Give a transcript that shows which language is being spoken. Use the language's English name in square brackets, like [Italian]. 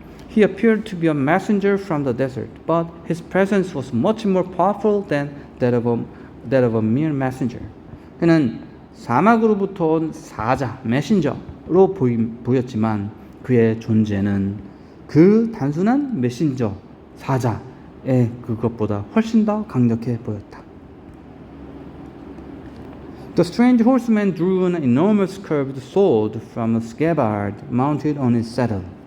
[English] He appeared to be a messenger from the desert, but his presence was much more powerful than that of a mere messenger. [Korean] 그는 사막으로부터 온 사자, 메신저로 보였지만 그의 존재는 그 단순한 메신저, 사자의 그것보다 훨씬 더 강력해 보였다. [English] The strange horseman drew an enormous curved sword from a scabbard mounted on his saddle.